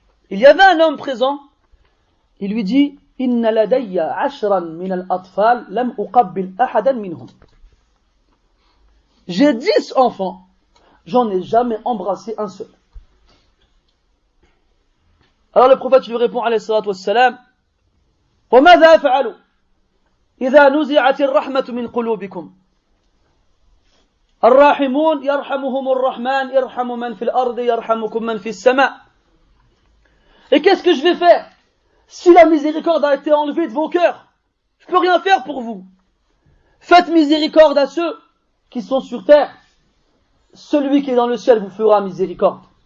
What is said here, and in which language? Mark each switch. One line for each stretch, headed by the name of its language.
French: Il y avait un homme présent, il lui dit,
Arabic: Inna ladayya ashran min al-atfal lam uqabbil ahadan minhum.
French: J'ai 10 enfants, j'en ai jamais embrassé un seul. Alors le prophète lui répond alayhi salatu wassalam,
Arabic: وَمَاذَا أَفْعَلُ إِذَا نُزِعَتِ الرَّحْمَةُ مِنْ قُلُوبِكُمْ الراحمون يرحمهم الرحمن يرحم من في الأرض يرحمكم من في السماء.
French: Et qu'est-ce que je vais faire si la miséricorde a été enlevée de vos cœurs? Je peux rien faire pour vous. Faites miséricorde à ceux qui sont sur terre. Celui qui est dans le ciel vous fera miséricorde.